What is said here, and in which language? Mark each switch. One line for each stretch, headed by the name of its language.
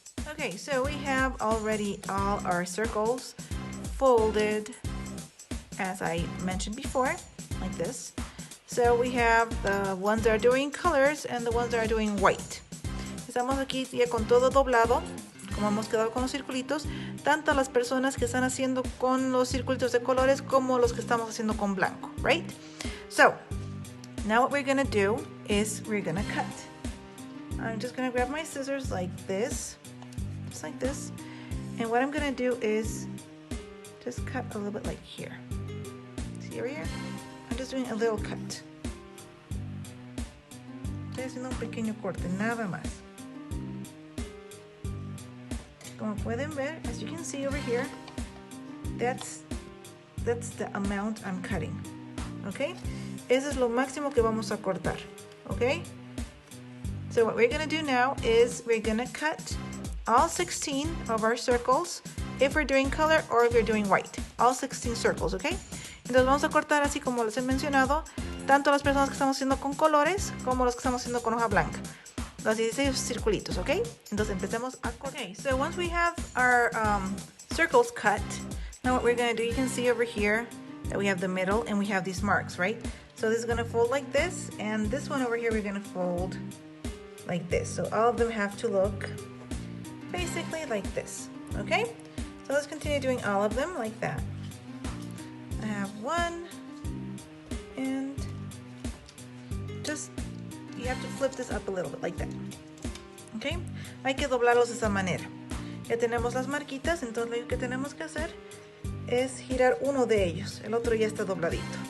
English: Okay, so we have already all our circles folded, as I mentioned before, like this. So we have the ones that are doing colors and the ones that are doing white.
Spanish: Estamos aquí ya con todo doblado, como hemos quedado con los circulitos, tanto las personas que están haciendo con los circulitos de colores como los que estamos haciendo con blanco, right?
English: So, now what we're gonna do is we're gonna cut. I'm just gonna grab my scissors like this. Just like this, and what I'm gonna do is just cut a little bit like here. See over here? I'm just doing a little cut.
Spanish: Estoy haciendo un pequeño corte, nada más. Como pueden ver,
English: as you can see over here, that's the amount I'm cutting. Okay?
Spanish: Eso es lo máximo que vamos a cortar.
English: Okay? So what we're gonna do now is we're gonna cut all 16 of our circles if we're doing color or if we're doing white. All 16 circles, ¿ok?
Spanish: Entonces vamos a cortar así como les he mencionado, tanto las personas que estamos haciendo con colores como los que estamos haciendo con hoja blanca. Los 16 circulitos, ¿ok? Entonces empecemos a cortar.
English: Okay, so once we have our circles cut, now what we're going to do, you can see over here that we have the middle and we have these marks, right? So this is going to fold like this, and this one over here we're going to fold like this. So all of them have to look basically like this. Okay, so let's continue doing all of them like that. I have one, and just you have to flip this up a little bit like that.
Spanish: Okay, hay que doblarlos de esa manera. Ya tenemos las marquitas, entonces lo que tenemos que hacer es girar uno de ellos, el otro ya está dobladito.